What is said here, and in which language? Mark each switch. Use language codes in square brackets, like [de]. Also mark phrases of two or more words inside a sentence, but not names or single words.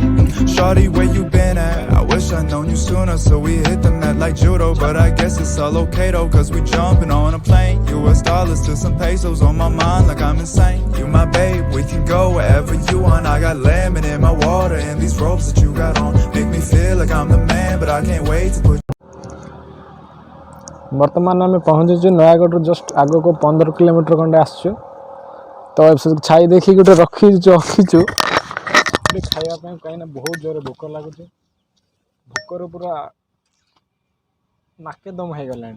[en] Shawty, where you been at? I wish I'd known you sooner, so we hit the mat like judo. But I guess it's all okay though, cause we jumping on a plane. US dollars to some pesos on my mind like I'm insane. You my babe, we can go wherever you want. I got lemon in my water and these robes that you got on make me feel like I'm the man, but I can't wait to put. [or] ବର୍ତ୍ତମାନ ଆମେ ପହଞ୍ଚିଛୁ ନୟାଗଡ଼ରୁ ଜଷ୍ଟ ଆଗକୁ 15 କିଲୋମିଟର ଖଣ୍ଡେ ଆସିଛୁ। ତ ଛାଇ ଦେଖିକି ଗୋଟେ ରଖିଛୁ ଖାଇବା ପାଇଁ, କାହିଁକିନା ବହୁତ ଜୋରେ ଭୋକ ଲାଗୁଛି। ଭୋକରୁ ପୁରା ନାକେ ଦମ ହେଇଗଲାଣି।